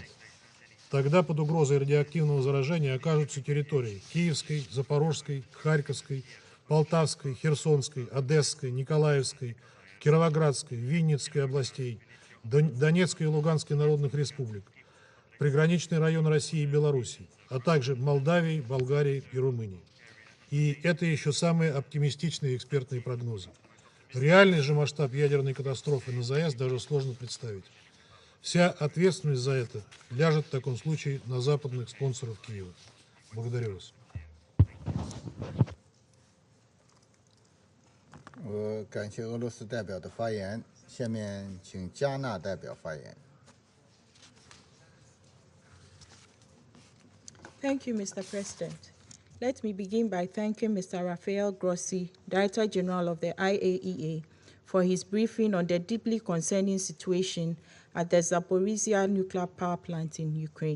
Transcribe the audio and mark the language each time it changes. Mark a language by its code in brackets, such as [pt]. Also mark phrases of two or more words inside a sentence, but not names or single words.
[ru] Тогда под угрозой радиоактивного заражения окажутся территории Киевской, Запорожской, Харьковской, Полтавской, Херсонской, Одесской, Николаевской, Кировоградской, Винницкой областей, Донецкой и Луганской народных республик, приграничный район России и Белоруссии, а также Молдавии, Болгарии и Румынии. И это еще самые оптимистичные экспертные прогнозы. Реальный же масштаб ядерной катастрофы на ЗАЭС даже сложно представить. Вся ответственность за это ляжет в таком случае на западных спонсоров Киева. Благодарю вас. [zh] 感谢俄罗斯代表的发言，下面请加纳代表发言。 [en] Thank you, Mr. President. Let me begin by thanking Mr. Rafael Grossi, Director General of the IAEA, for his briefing on the deeply concerning situation at the Zaporizhzhia nuclear power plant in Ukraine.